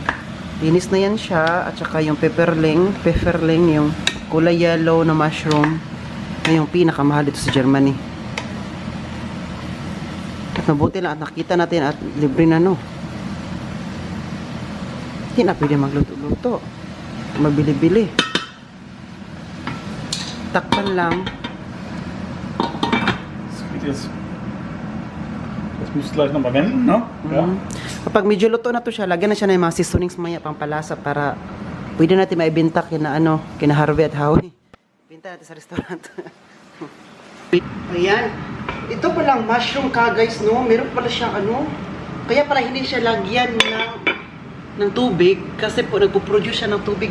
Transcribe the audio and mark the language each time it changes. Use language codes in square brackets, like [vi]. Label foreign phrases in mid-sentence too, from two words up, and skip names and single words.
[tl] Linis na yan siya, at saka yung pepperling, yung kulay yellow na mushroom, na yung pinakamahal dito sa Germany. At mabuti lang at nakita natin at libre na Hindi na pwede magluto-luto. Mabili-bili. Takpan lang. [de] Das musst du gleich nochmal wenden, ne? Ja. [tl] Kapag medyo luto na to siya, lagyan na siya ng mga seasonings maya pampalasa para pwede natin maibenta kina Harvey at Howie. Binta natin sa restaurant. Ayan. Ito palang mushroom ka guys, no? Meron pala siyang kaya pala hindi siya lagyan ng tubig kasi po nagpo-produce siya ng tubig.